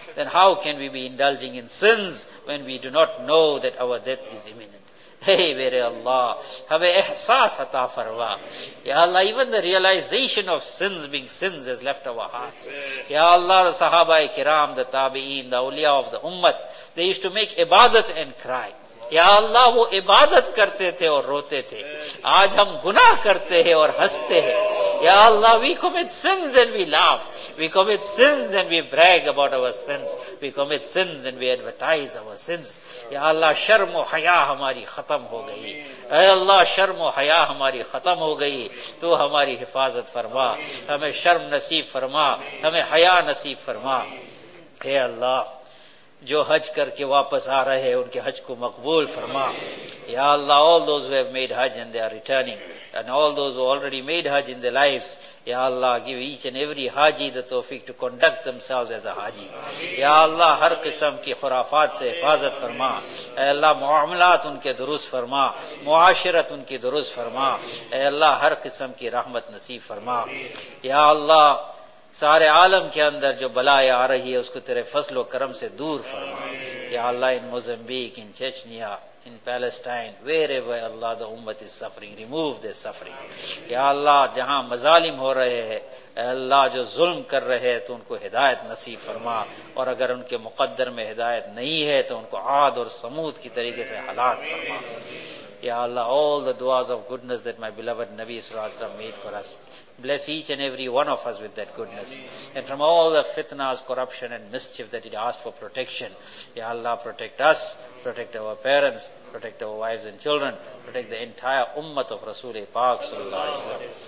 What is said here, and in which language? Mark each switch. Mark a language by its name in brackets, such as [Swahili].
[English] Then how can we be indulging in sins when we do not know that our death is imminent? [Urdu] Hey, mere Allah, have ehsaas ata farwa. [English] Ya Allah, even the realization of sins being sins has left our hearts. Ya Allah, the Sahaba-e-Kiram, the Tabi'een, the Uliya of the Ummat, they used to make ibadat and cry. [Urdu] Ya Allah, وہ عبادت کرتے تھے اور روتے تھے. آج ہم گناہ کرتے ہیں اور ہستے ہیں. [English] Ya Allah, we commit sins and we laugh. We commit sins and we brag about our sins. We commit sins and we advertise our sins. [Urdu] Ya Allah, شرم و حیاء ہماری ختم ہو گئی. اے اللہ, شرم و حیاء ہماری ختم ہو گئی. تو ہماری حفاظت فرما. ہمیں شرم نصیب فرما. ہمیں حیاء نصیب فرما. اے اللہ, جو حج کر کے واپس آ رہے ہیں ان کے حج کو مقبول فرما. [English] یا اللہ, all those who have made حج and they are returning, and all those who already made حج in their lives, یا اللہ, give each and every حاجی the توفیق to conduct themselves as a حاجی. [Urdu] یا اللہ, ہر قسم کی خرافات سے حفاظت فرما. اے اللہ, معاملات ان کے درست فرما, معاشرت ان کی درست فرما. اے اللہ, ہر قسم کی رحمت نصیب فرما. یا اللہ, سارے عالم کے اندر جو بلائیں آ رہی ہے اس کو تیرے فضل و کرم سے دور فرما. [English] یا اللہ, in Mozambique, in Chechnya, in Palestine, wherever اللہ دا امت is suffering, remove the suffering. [Urdu] یا اللہ, جہاں مظالم ہو رہے ہیں, اے اللہ, جو ظلم کر رہے تو ان کو ہدایت نصیب فرما, اور اگر ان کے مقدر میں ہدایت نہیں ہے تو ان کو عاد اور سمود کی طریقے سے ہلاک فرما. [English] Ya Allah, all the duas of goodness that my beloved Nabi Sallallahu Alaihi Wasallam made for us. Bless each and every one of us with that goodness. And from all the fitnas, corruption and mischief that it asked for protection. Ya Allah, protect us, protect our parents, protect our wives and children, protect the entire ummat of Rasul Paak Sallallahu Alaihi Wasallam.